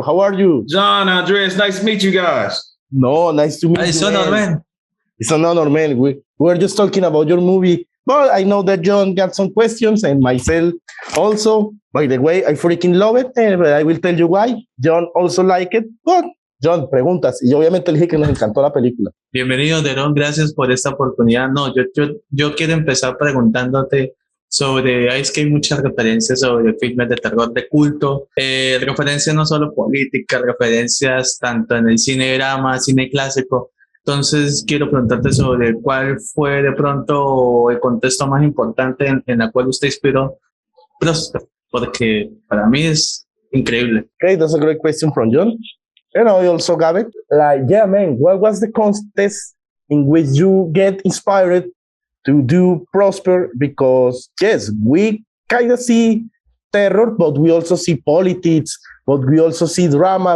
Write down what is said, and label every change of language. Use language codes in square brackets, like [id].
[en] How are you? Jhon, Andres, nice to meet you guys. No, nice to meet you. It's an honor, man. It's an honor, man. We were just talking about your movie. But I know that Jhon got some questions and myself also. By the way, I freaking love it. But I will tell you why. Jhon also like it. But Jhon, preguntas. [es] Y yo obviamente le dije que nos encantó la película. Bienvenido, Deron. Gracias por esta oportunidad. No, yo quiero empezar preguntándote sobre, es que hay muchas referencias sobre filmes de terror de culto, referencias no solo políticas, referencias tanto en el cine drama, cine clásico. Entonces quiero preguntarte sobre cuál fue de pronto el contexto más importante en la cual usted inspiró Prosper, porque para mí es increíble. [en] Okay, that's a great question from Jhon. And I also got it. Like, yeah, man, what was the context in which you get inspired to do Prosper? Because, yes, we kind of see terror, but we also see politics, but we also see drama.